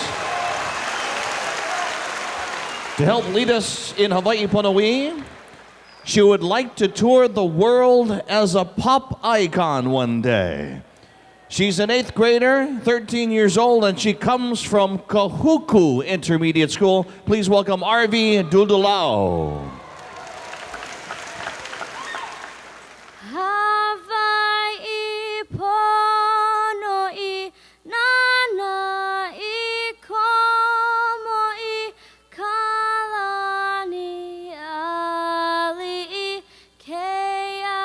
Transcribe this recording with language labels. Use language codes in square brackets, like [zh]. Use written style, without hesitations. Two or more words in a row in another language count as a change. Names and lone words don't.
[en] To help lead us in Hawaii Pono'i, she would like to tour the world as a pop icon one day. She's an 8th grader, 13 years old, and she comes from Kahuku Intermediate School. Please welcome Arvi Dudulao. [haw] Hawaii Pono'i, nana I komo'i, kalani ali'i, ke